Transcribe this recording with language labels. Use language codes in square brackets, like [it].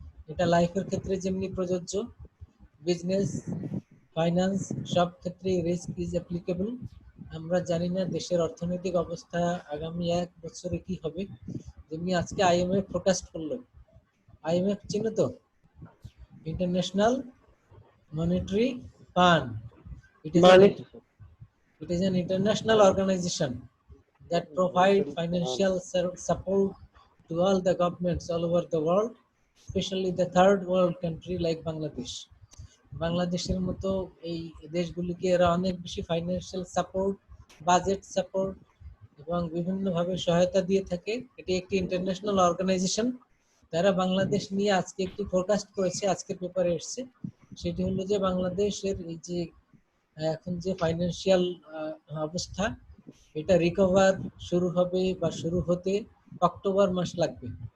[bn] এটা লাইফের ক্ষেত্রে যেমনি প্রযোজ্য, বিজনেস, ফাইন্যান্স সব ক্ষেত্রে [en] Risk is applicable. [bn] আমরা জানি না দেশের অর্থনৈতিক অবস্থা আগামী 1 বছরে কি হবে। যেমনি আজকে আইএমএফ ফোরকাস্ট করলো, আইএমএফ চিনো তো, international monetary fund. [en] It is an international organization that provide financial support to all the governments all over the world, especially the third world country like Bangladesh. [bn] বাংলাদেশের মতো এই দেশগুলিকে এরা অনেক বেশি ফাইন্যান্সিয়াল সাপোর্ট, বাজেট সাপোর্ট এবং বিভিন্নভাবে সহায়তা দিয়ে থাকে। এটি একটি ইন্টারন্যাশনাল অর্গানাইজেশন। তারা বাংলাদেশ নিয়ে আজকে একটি ফোরকাস্ট করেছে, আজকের পেপারে এসেছে। সেটি হলো যে বাংলাদেশের এই যে এখন যে ফাইন্যান্সিয়াল অবস্থা, এটা রিকভার শুরু হবে বা শুরু হতে অক্টোবর মাস লাগবে।